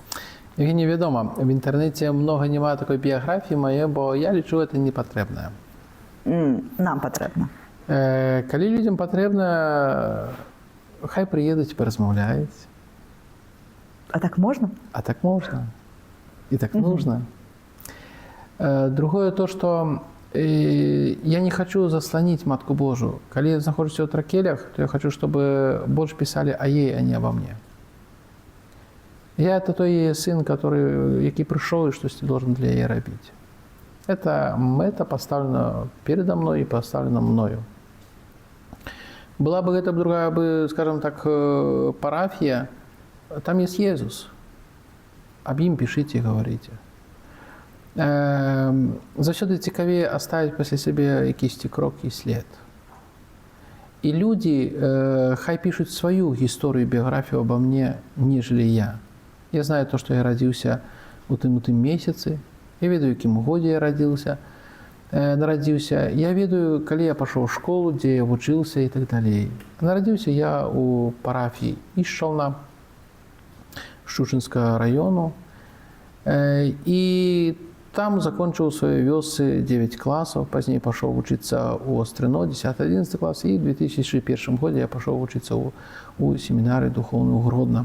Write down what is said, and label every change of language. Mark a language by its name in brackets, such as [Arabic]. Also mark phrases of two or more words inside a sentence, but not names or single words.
[Belarusian] Евгений, вядома, в інтэрнэце многа няма такой біяграфіі мае, бо я лічу, гэта не патрэбна. Нам патрэбна. Калі людзям патрэбна, хай прыедуць, паразмаўляюць. А так можна? [Russian] А так можно. И так нужно. Другое то, что я не хочу заслонить Матку Божию. Когда я нахожусь в Тракелях, то я хочу, чтобы больше писали о ей, а не обо мне. Я это той ее сын, який пришел и что должен для ей робить. Это поставлено передо мной и поставлено мною. Была бы это другая, скажем так, парафия, там есть Иисус. Об им пишите и говорите. [Belarusian] Заўсёды цікавее оставить пасля сябе якийсь крок і след. [Russian] І люди хай пишут свою историю, биографию обо мне, нежели я. [Belarusian] Я знаю то, что я родился у тым месяце, я ведаю, якім годзе я нарадзіўся, я ведаю, калі я пашоў у школу, дзе я вучыўся і так далей. Нарадзіўся я у парафіі Ішчална, Шчучынскага району, і там закончыў у сваёй вёсцы 9 класаў, пазней пашоў вучыцца ў Астрыно, 10-11 клас, і ў 2001 годзе я пашоў вучыцца у семінарыі духоўную ў Гродна.